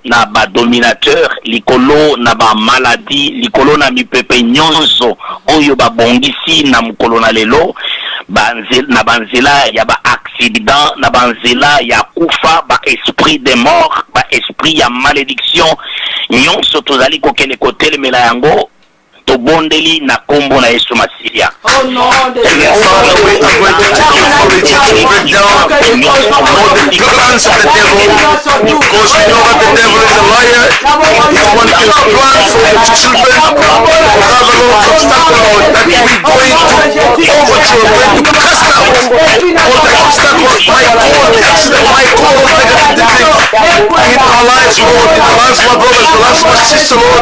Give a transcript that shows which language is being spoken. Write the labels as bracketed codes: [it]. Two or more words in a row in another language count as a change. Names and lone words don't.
[ln] na ba dominateur likolo na ba maladie likolo na mipepe nyonso oyo babongisi na mukolo na lelo na banzela ya ba accident na banzela ya kufa ba [fr] esprit de mort [ln] ba esprit ya malédiction nyonso tozali kokende kotelemela yango tobondeli na kombo na Yesu Masiya. [en] Oh no, Father, we are going to take authority to break down all the plans of the devil, because we know that the devil is a liar. He wants to plan for his children. Father, Lord, obstacle, Lord, that we're going to overthrow, we're going to cast out all the obstacles, my God, accident, my God, negative things in our lives, Lord, in the lives of my brothers, the lives of my sister, Lord.